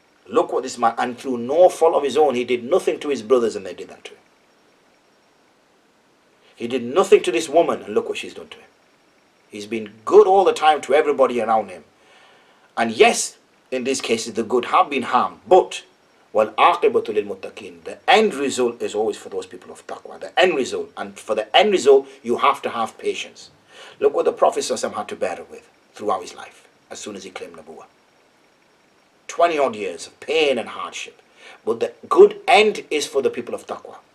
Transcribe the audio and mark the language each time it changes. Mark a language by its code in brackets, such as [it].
[en] Look what this man, and through no fault of his own, he did nothing to his brothers, and they did that to him. He did nothing to this woman, and look what she's done to him. He's been good all the time to everybody around him. And yes, in these cases, the good have been harmed. [ar] But, وَالْعَاقِبَةُ لِلْمُتَّقِينَ. [en] The end result is always for those people of taqwa. The end result. And for the end result, you have to have patience. Look what the Prophet ﷺ had to bear with throughout his life, as soon as he claimed Nabuwah. 20 odd years of pain and hardship. But the good end is for the people of taqwa.